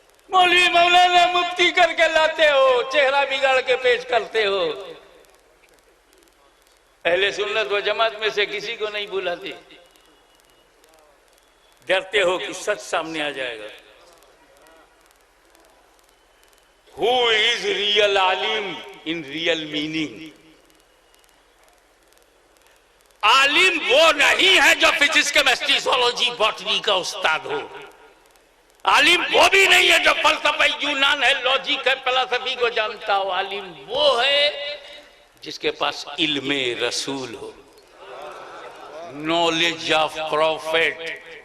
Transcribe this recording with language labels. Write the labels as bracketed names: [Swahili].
[Hindi] मौलवी मौलाना मुफ्ती करके लाते हो, चेहरा बिगाड़ के पेश करते हो। अहले सुन्नत व जमात में से किसी को नहीं बुलाते, डरते हो कि सच सामने आ जाएगा। [English] Who is real आलिम in real meaning? [Hindi] आलिम वो नहीं है जो फिजिक्स, केमिस्ट्री, zoology, बॉटनी का उस्ताद हो। आलिम वो भी नहीं है जो फलसफा, यूनान है, लॉजिक है, फिलॉसफी को जानता हो। आलिम वो है जिसके पास इल्मे रसूल हो, [English] Knowledge of prophet.